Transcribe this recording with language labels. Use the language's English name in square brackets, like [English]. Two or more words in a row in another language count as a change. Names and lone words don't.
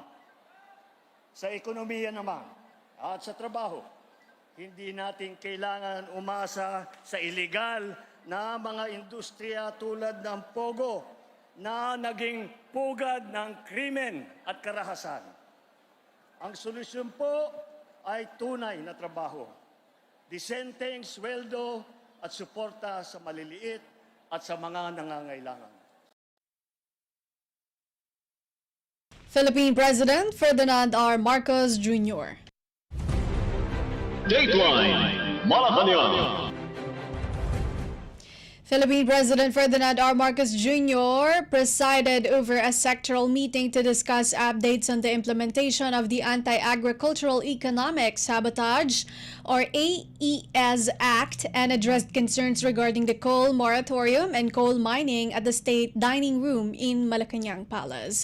[Filipino] Sa ekonomiya naman, at sa trabaho, hindi natin kailangan umasa sa iligal na mga industriya tulad ng Pogo na naging pugad ng krimen at karahasan. Ang solusyon po ay tunay na trabaho, disenteng sweldo at suporta sa maliliit at sa mga nangangailangan. [English] Philippine President Ferdinand R. Marcos Jr. Dateline Malacañang. Philippine President Ferdinand R. Marcos Jr. presided over a sectoral meeting to discuss updates on the implementation of the Anti-Agricultural Economic Sabotage or AES Act and addressed concerns regarding the coal moratorium and coal mining at the State Dining Room in Malacañang Palace.